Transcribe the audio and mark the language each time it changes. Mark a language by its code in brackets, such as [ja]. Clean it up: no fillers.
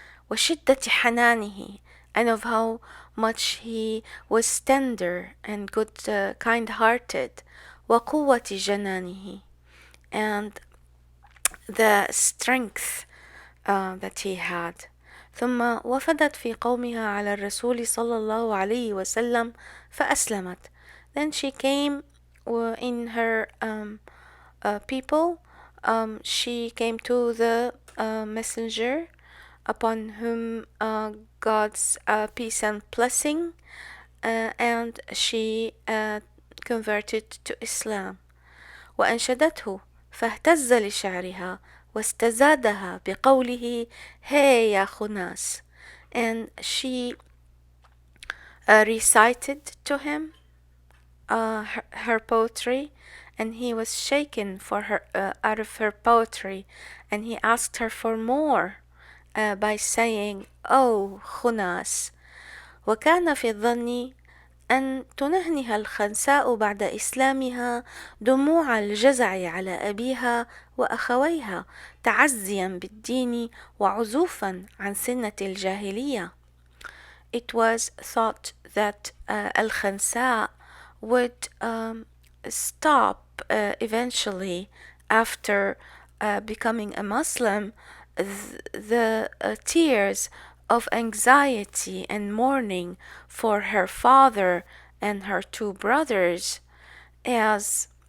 [ar] وشدة حنانه, [en] and of how much he was tender and good, kind-hearted. [ar] وقوة جنانه, [en] and the strength that he had. [ar] ثم وفدت في قومها على الرسول صلى الله عليه وسلم فأسلمت. [en] Then she came in her people. She came to the messenger, upon whom God's peace and blessing, and she converted to Islam. [ar] وأنشدته فاهتز لشعرها واستزادها بقوله هي يا خناس, [en] and she recited to him her poetry, and he was shaken for her out of her poetry, and he asked her for more by saying, "Oh, خناس." [ar] وكان في الظن أن تنهنها الخنساء بعد إسلامها دموع الجزع على أبيها وأخويها تعزيا بالدين وعزوفا عن سنة الجاهلية. [en] It was thought that AlKhansaa would stop eventually after becoming a Muslim the tears of anxiety and mourning for her father and her two brothers, as